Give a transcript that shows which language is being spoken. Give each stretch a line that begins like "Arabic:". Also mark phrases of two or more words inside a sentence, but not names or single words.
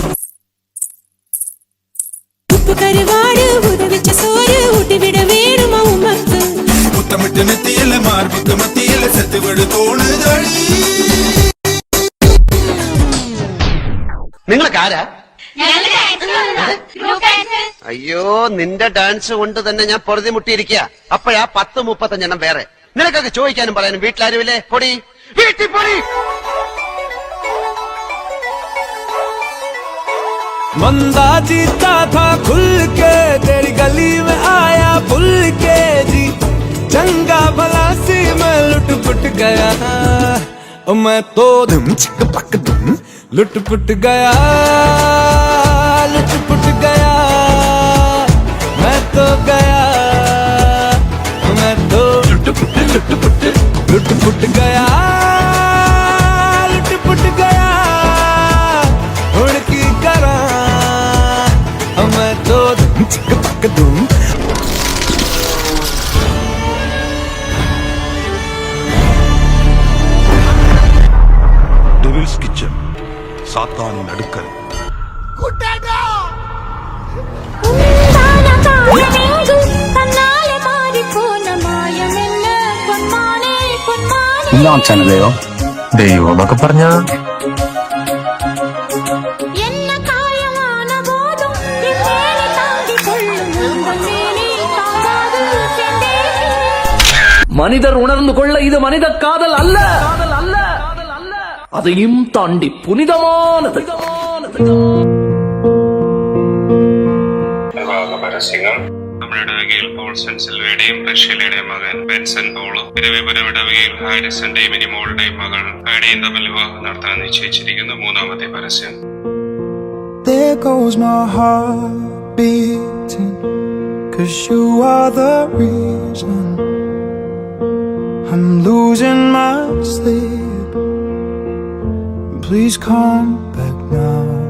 Tamil: உப்பு கருவாடு உதவிச்ச சோறு ஊட்டி விட வேணுமா உமக்கு, முத்தமிட்டு நெத்தியில மார்புக்கு மத்தியில
Malayalam: നിങ്ങളൊക്കെ ആരാ? അയ്യോ, നിന്റെ ഡാൻസ് കൊണ്ട് തന്നെ ഞാൻ പൊറുതി മുട്ടിയിരിക്കുക. അപ്പോഴാ 10-35 വേറെ. നിനക്കൊക്കെ ചോദിക്കാനും പറയാനും വീട്ടിലാരുമില്ലേ? പൊടി വീട്ടിൽ പൊടി.
Hindi: बंदा जीता था खुल के तेरी गली में आया भूल के जी चंगा भला सी मैं लुट पुट गया ओ मैं तो धम चिक पक धम लुट पुट गया लुट पुट गया मैं तो गया मैं तो लुट पुट गया लुट पुट गया उड़की करा मैं तो धम चिक पक धम
Malayalam: ഡെവിൾസ് കിച്ചൺ സാത്താനിൻ അടുക്കൽ ോ ദൈവം എന്നൊക്കെ പറഞ്ഞ
Tamil: மனிதர் உணர்ந்து கொள்ள இது மனித காதல் அல்ல அதையும் தாண்டி புனிதமானது.
Malayalam: പരസ്യങ്ങൾ നമ്മുടെ ഇടവകയിൽ പോൾസൺ സിൽവയുടെയും റഷ്യയുടെയും മകൻ ബെൻസൺ പോളും ഇരവിപുരം ഇടവകയിൽ ഹാരിസന്റെയും മിനിമോളുടെയും മകൾ ആഡിയും തമ്മിൽ വിവാഹം നടത്താൻ നിശ്ചയിച്ചിരിക്കുന്നു. 3-ാമത്തെ പരസ്യം.
English: There goes my heart beating 'cause you are the reason I'm losing my sleep. Please come back now.